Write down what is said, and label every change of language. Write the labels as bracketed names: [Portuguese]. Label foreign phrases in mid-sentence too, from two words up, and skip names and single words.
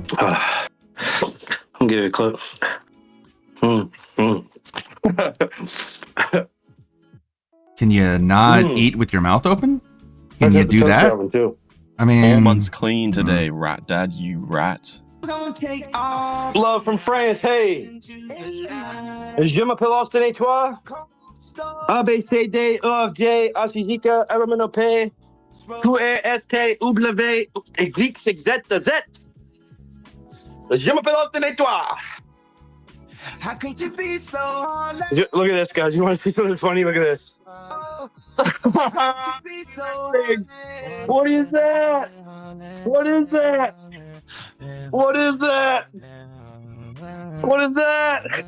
[English] I'm gonna give it a close. Can you not eat with your mouth open? Can you do that? I mean, 4 months clean today, rat dad, you rat. Love from France, hey. [French] Je m'appelle Austin et toi? [English] A, B, C, D, E, F, G, H, I, J, K, L, M, N, O, P, Q, R, S, T, W, X, Y, Z, Z. [French] Je m'appelle Austin et toi? [English] How could you be so hard? Look at this, guys. You want to see something funny? Look at this. What is that? What is that? What is that? What is that?